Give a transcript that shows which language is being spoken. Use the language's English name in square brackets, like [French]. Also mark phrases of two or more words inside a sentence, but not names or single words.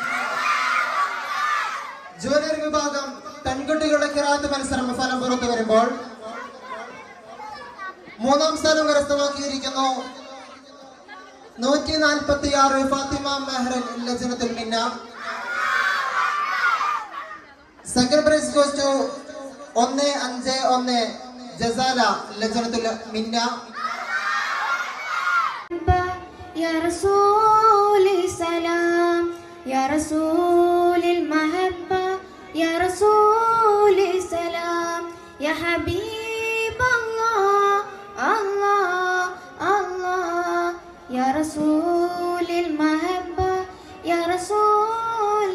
[Malayalam] ജൂനിയർ വിഭാഗം പെൺകുട്ടികളുടെ ഖിറാഅത്ത് മത്സരം ഫലം പുറത്തു വരുമ്പോൾ മൂന്നാം സ്ഥാനം കരസ്ഥമാക്കിയിരിക്കുന്നു 146 ഫാത്തിമ മെഹ്റൻ ലജ്നത്തുൽ മിന്ന. [English] second prize goes to 151 ജസാല ലജ്നത്തുൽ മിന്ന. [Arabic] يا رسول السلام يا رسول المحبة يا رسول السلام يا حبيب الله الله الله يا رسول المحبة يا رسول